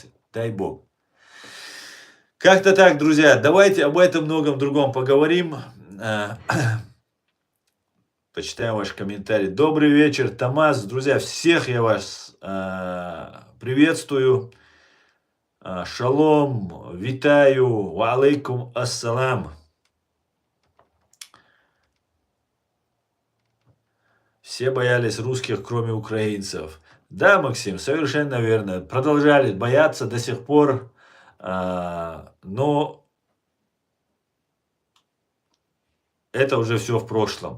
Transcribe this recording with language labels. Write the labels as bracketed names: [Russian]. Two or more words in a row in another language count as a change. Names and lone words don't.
[Russian] Дай Бог. Как-то так, друзья. Давайте об этом многом другом поговорим. Почитаем ваши комментарии. Добрый вечер, Томас. Друзья, всех я вас приветствую. Шалом, витаю, [Arabic] وعليكم السلام. [Russian] Все боялись русских, кроме украинцев. Да, Максим, совершенно верно. Продолжали бояться до сих пор, но это уже все в прошлом.